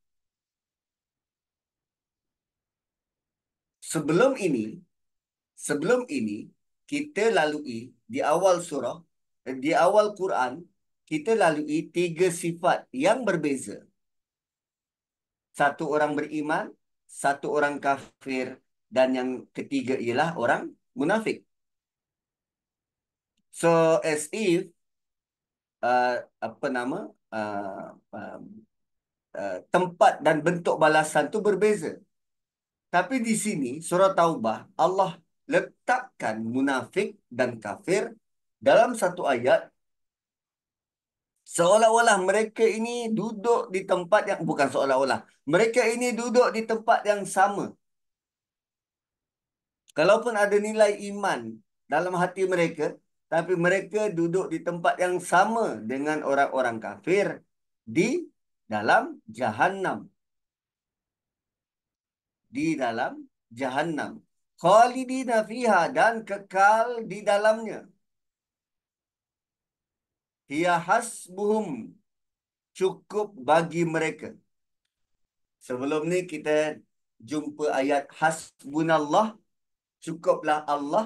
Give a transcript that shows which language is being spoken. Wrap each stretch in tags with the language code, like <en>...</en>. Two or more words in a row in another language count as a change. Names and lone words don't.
<ms>Sebelum ini, sebelum ini kita lalui di awal surah, di awal Quran, kita lalui tiga sifat yang berbeza. Satu orang beriman, satu orang kafir, dan yang ketiga ialah orang munafik.</ms> <en>So as if</en> <ms>uh, apa nama uh, uh, tempat dan bentuk balasan tu berbeza. Tapi di sini surah Taubah Allah letakkan munafik dan kafir dalam satu ayat seolah-olah mereka ini duduk di tempat yang bukan seolah-olah. Mereka ini duduk di tempat yang sama. Kalaupun ada nilai iman dalam hati mereka, tapi mereka duduk di tempat yang sama dengan orang-orang kafir di dalam Jahannam. Di dalam Jahannam.</ms> <ar>خالدين فيها</ar> <ms>dan kekal di dalamnya.</ms> <ar>هي حسبهم.</ar> <ms>Cukup bagi mereka. Sebelum ni kita jumpa ayat hasbunallah. Cukuplah Allah.</ms>